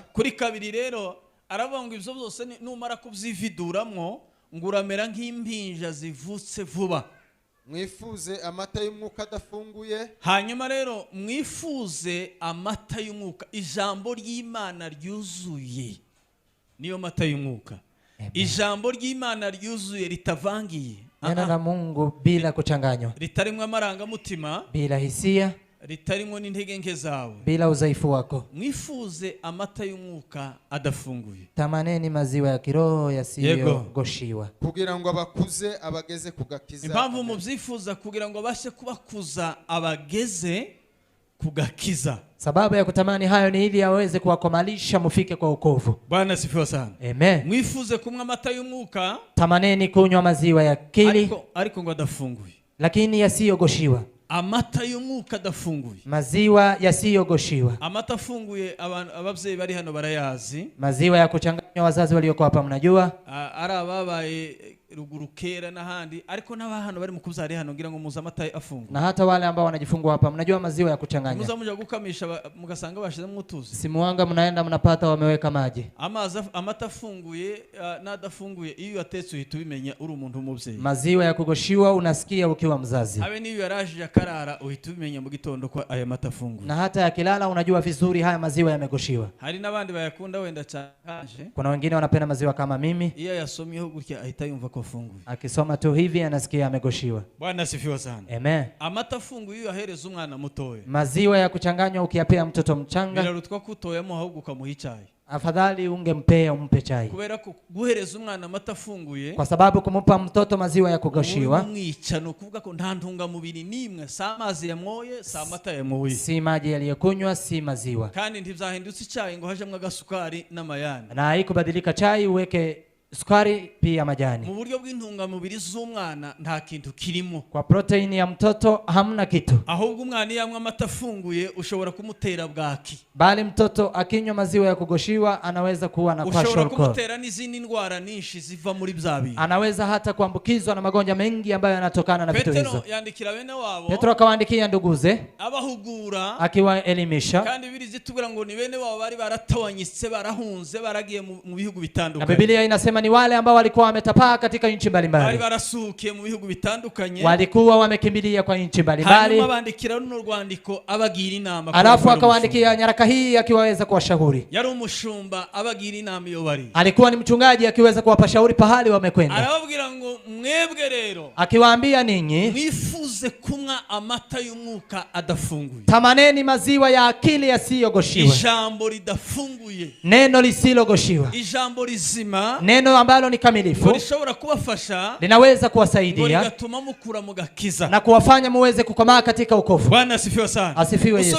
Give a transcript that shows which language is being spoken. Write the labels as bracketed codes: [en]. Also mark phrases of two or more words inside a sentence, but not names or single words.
[rw] Kuri 2 rero aravuga ngo ibyo byose numara kubyividuramwo ngo uramera nk'impinja zivutse vuba. Mwifuze amata y'umwuka adafunguye. Hanyuma rero mwifuze amata y'umwuka, ijambo ry'Imana ryuzuye niyo mata y'umwuka. Ijambo ry'Imana ryuzuye ritavangiye, [sw] neno la Mungu bila kuchanganywa, [rw] ritarimwe amarangamutima, [sw] bila hisia, [rw] ritarimo n'intege nke zawe, [sw] bila udhaifu wako. [rw] Mwifuze amata y'umwuka adafunguye. [sw] Tamaneni maziwa ya kiroho yasiyogoshiwa, [rw] kugira ngo abakuze abageze kugakiza. Impamvu mubyifuza kugira ngo bashe kubakuza abageze kugakiza. [sw] Sababu ya kutamani hayo ni ili aweze kuwakomalisha mufike kwa wokovu. Bwana sifiwe sana. Amen. [rw] Mwifuze kunywa amata y'umwuka, [sw] tamaneni kunywa maziwa ya akili, [rw] ariko ngo adafunguye, [sw] lakini yasiyogoshiwa. [rw] Amata y'umwuka adafunguye, [sw] maziwa yasiyogoshiwa. [rw] Amata afunguye ababyeyi bari hano barayazi. [sw] Maziwa ya kuchanganywa wazazi walioko hapa mnajua. [rw] Ari ababaye ruguru kera n'ahandi, ariko n'abahano bari mu kubyari hano ngira ngo muza amata afunguye. [sw] Na hata wale ambao wanajifungua hapa mnajua maziwa ya kuchanganya. [rw] Muza muja gukamisha mugasanga bashizemo utuzi. [sw] Simuanga mnaenda mnapata wameweka maji. [rw] Amata afunguye n'adafunguye iyo atetse uhita ubimenya uri umuntu umubyeyi. [sw] Maziwa ya kugoshiwa unasikia ukiwa mzazi. [rw] Habe niyo yaraje yakarara uhita ubimenya mu gitondo kwa aya mata afunguye. [sw] Na hata yakilala unajua vizuri haya maziwa yamegoshiwa. [rw] Hari n'abandi bayakunda wenda cyanje. [sw] Kuna wengine wanapenda maziwa kama mimi. [rw] Iyo yasomyeho gutya ahita yumva ko afunguye. [sw] Akisoma tu hivi anasikia amegoshiwa. Bwana sifiwe sana. Amen. [rw] Amata afunguye iyo ahereza umwana mutoya. [sw] Maziwa ya kuchanganywa ukiyapea mtoto mchanga, [rw] birarutwa kutoyamo ahubwo ukamuha icyayi. [sw] Afadhali ungempea umpe chai. [rw] Kubera ko guhereza umwana amata afunguye, [sw] kwa sababu kumupa mtoto maziwa ya kugoshiwa [rw] umwica no kuvuga ko nta ntungamubiri nimwe, sa amazi yamwoye, sa amata yamwoye, [sw] si maji yaliyokunywa, si maziwa. [rw] Kandi ntivyahindutse icyayi ngo hajemwe agasukari n'amayani, [sw] na haikubadilika chai uweke sukari pia majani. [rw] Mu buryo bw'intungamubiri z'umwana nta kintu kirimo. [sw] Kwa proteini ya mtoto hamna kitu. [rw] Ahubwo umwana yamwe amata afunguye ushobora kumutera bwaki. [sw] Bali mtoto akinywa maziwa ya kugoshiwa anaweza kuwa na kwashiorkor. [rw] Ushobora kumutera n'izindi ndwara nyinshi ziva muri byabi. [sw] Anaweza hata kuambukizwa na magonjwa mengi ambayo yanatokana na vitu hizo. [rw] Petero yandikira bene wabo. [sw] Petro akawaandikia nduguze, [rw] abahugura, [sw] akiwaelimisha. [rw] Kandi birizi tubwira ngo ni bene wabo bari baratawanyitse, barahunze, baragiye mu bihugu bitandukanye. [sw] Na Biblia inasema ni wale ambao walikuwa wametapaa katika nchi mbalimbali. [rw] Bari barasukiye mu bihugu bitandukanye. [sw] Walikuwa wamekimbilia kwa nchi mbalimbali. [rw] Hanyuma bandikira runo rwandiko abagira inama. [sw] Alafu akawaandikia nyaraka hii akiwaweza kuwashauri. [rw] Yari umushumba abagira inama iyo bari. [sw] Alikuwa ni mchungaji akiweza kuwapa shauri pahali wamekwenda. [rw] Arababwira ngo mwebwe rero, [sw] akiwaambia ninyi [rw] mwifuze kumwa amata y'umwuka adafunguye. [sw] Tamaneni maziwa ya akili yasiyogoshiwa. [rw] Ijambo ridafunguye. [sw] Neno lisilogoshiwa. [rw] Ijambo rizima. [sw] Neno neno ambalo ni [rw] ngo [sw] kamilifu [rw] rishobora kubafasha [sw] linaweza [rw] ngo [sw] kuwasaidia [rw] rigatuma mukura mu gakiza. [sw] na kuwafanya muweze kukomaa katika wokovu. Bwana asifiwe sana. Asifiwe Yesu.